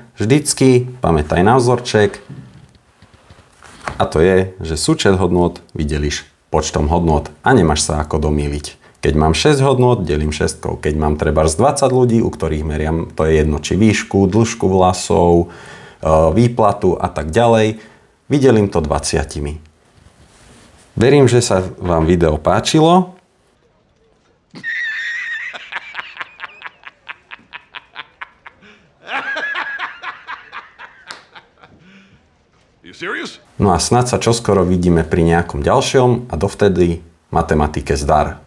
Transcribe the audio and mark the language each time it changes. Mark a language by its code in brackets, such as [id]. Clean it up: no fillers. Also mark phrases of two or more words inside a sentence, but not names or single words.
[sk] Vždycky pamätaj na vzorček. A to je, že súčet hodnôt vydelíš počtom hodnôt a nemáš sa ako domýliť. Keď mám 6 hodnôt, delím 6. Keď mám trebárs 20 ľudí, u ktorých meriam, to je jedno, či výšku, dĺžku vlasov, výplatu a tak ďalej, vydelím to 20. Verím, že sa vám video páčilo. [en] You serious? [sk] No a snad sa čoskoro vidíme pri nejakom ďalšom a dovtedy matematike zdar.